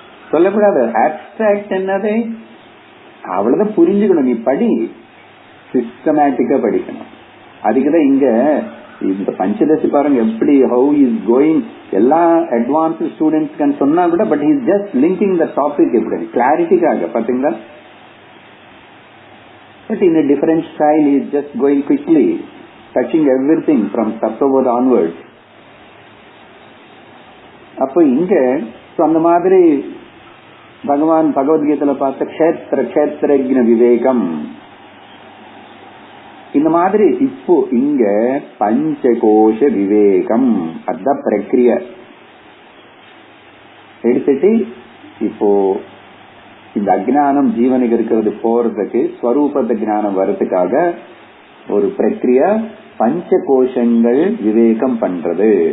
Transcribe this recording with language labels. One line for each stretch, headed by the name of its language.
Tamil: சொல்லக்கூடாது ஆப்ஸ்ட்ராக்ட் என்னது, அவ்வளவுதான் புரிஞ்சுக்கணும். நீ படி, சிஸ்டமேட்டிக்கா படிக்கணும். அதுக்குதான் இங்க இந்த பஞ்சதசி பாருங்க எப்படி
English: How is going.
Tamil: எல்லா அட்வான்ஸ் ஸ்டூடெண்ட்ஸ் சொன்னா கூட
English: but is just linking the topic
Tamil: எப்படி கிளாரிட்டிக்காக பாத்தீங்களா.
English: But in a different style, he is just going quickly, touching everything from Tattva onwards.
Tamil: அப்போ இங்க அந்த மாதிரி பகவான் பகவத்கீதையில பார்த்த க்ஷேத்திரஜ்ஞ விவேகம், இந்த மாதிரி இப்போ இங்க பஞ்சகோஷ விவேகம், அதான் பிரக்ரிய எடுத்துட்டு இப்போ இந்த அஜ்ஞானம் ஜீவனுக்கு இருக்கிறது போறதுக்கு ஸ்வரூபத்த ஞானம் வர்றதுக்காக ஒரு பிரக்ரியா பஞ்ச கோஷங்கள் விவேகம் பண்றது.